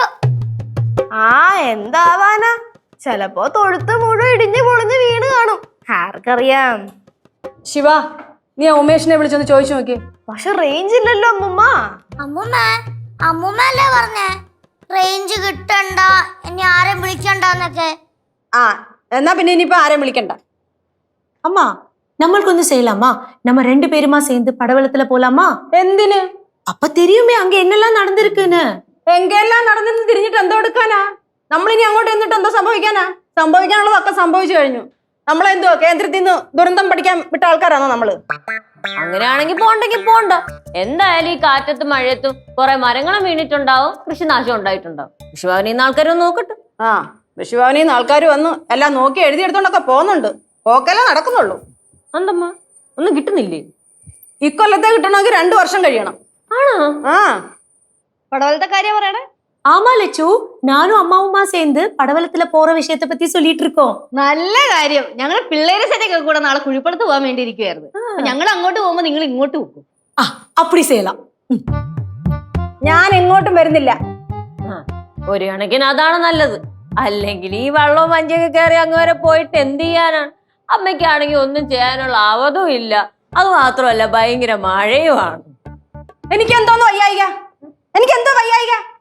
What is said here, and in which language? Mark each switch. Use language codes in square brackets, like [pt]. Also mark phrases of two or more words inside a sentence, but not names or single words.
[ml] ആ, എന്താവാനാ, ചെലപ്പോ തൊഴുത്ത് മുഴുവൻ ഇടിഞ്ഞു പൊളിഞ്ഞ് വീണ് കാണും, ആർക്കറിയാം. ശിവ, നീ ആ ഉമേഷിനെ വിളിച്ചൊന്ന് ചോദിച്ചു നോക്കി. പക്ഷെ റേഞ്ച് ഇല്ലല്ലോ അമ്മുമ്മ. അമ്മൂമ്മ അല്ലേ പറഞ്ഞേ റേഞ്ച് കിട്ടണ്ട, ഇനി ആരെയും വിളിക്കണ്ടെന്നൊക്കെ. ആ, എന്നാ പിന്നെ ഇനിയിപ്പോ ആരെയും വിളിക്കണ്ട. [ta] அம்மா நம்மளுக்கு ஒண்ணு செய்யலாமா? நம்ம 2 பேருமா சேர்ந்து படவலத்துல போலாமா? [ml] എന്തിന്? [ta] அப்ப தெரியுமே அங்க என்னெல்லாம் நடந்திருக்குன்னு. [ml] എങ്കെല്ലാം നടന്നിട്ട് തിരിഞ്ഞിട്ട് എന്തോ എടുക്കാനാ? നമ്മളിനി അങ്ങോട്ട് എന്നിട്ട് എന്തോ സംഭവിക്കാനാ? സംഭവിക്കാനുള്ളതൊക്കെ സംഭവിച്ചു കഴിഞ്ഞു. നമ്മളെന്തോ കേന്ദ്രത്തിൽ നിന്ന് ദുരന്തം പഠിക്കാൻ വിട്ട ആൾക്കാരാണോ നമ്മള്? അങ്ങനെയാണെങ്കിൽ പോണ്ടെങ്കിൽ പോണ്ട. എന്തായാലും ഈ കാറ്റത്തും മഴയത്തും കുറെ മരങ്ങളും വീണിട്ടുണ്ടാവും, കൃഷിനാശം ഉണ്ടായിട്ടുണ്ടാവും. കൃഷിഭവനിൽ നിന്ന് ആൾക്കാരൊന്നും നോക്കട്ടെ. ആ, കൃഷിഭവനിൽ നിന്ന് ആൾക്കാർ വന്ന് എല്ലാം നോക്കി എഴുതിയെടുത്തോണ്ടൊക്കെ പോകുന്നുണ്ട്. പോക്കല്ലേ നടക്കുന്നുള്ളൂ. എന്തമ്മ, ഒന്നും കിട്ടുന്നില്ലേ? ഇക്കൊല്ലത്തെ കിട്ടണമെങ്കിൽ 2 വർഷം കഴിയണം. ആണോ? ആ, പടവലത്തെ കാര്യം പറയണേ. [ta] ஆமா லட்சு, நானும் அம்மாவுமா சேர்ந்து படவலத்துல போற விஷயத்தை பத்தி சொல்லிட்டு இருக்கோம். [ml] നല്ല കാര്യം. ഞങ്ങൾ പിള്ളേരെ സെറ്റൊക്കെ കൂടെ നാളെ കുഴിപ്പടത്ത് പോകാൻ വേണ്ടി ഇരിക്കുവായിരുന്നു. ഞങ്ങൾ അങ്ങോട്ട് പോകുമ്പോ നിങ്ങൾ ഇങ്ങോട്ട് പോകും. [ta] அப்படி செய்யலாம். [ml] ഞാൻ എങ്ങോട്ടും വരുന്നില്ല. ഒരു കണക്കിന് അതാണ് നല്ലത്. അല്ലെങ്കിൽ ഈ വെള്ളവും മഞ്ഞൊക്കെ കയറി അങ്ങ് വരെ പോയിട്ട് എന്ത് ചെയ്യാനാണ്? അമ്മയ്ക്കാണെങ്കിൽ ഒന്നും ചെയ്യാനുള്ള ആവതും ഇല്ല. അത് മാത്രമല്ല, ഭയങ്കര മഴയുമാണ്. എനിക്കെന്തോന്ന് വയ്യായിക? എനിക്കെന്തോ വയ്യായിക?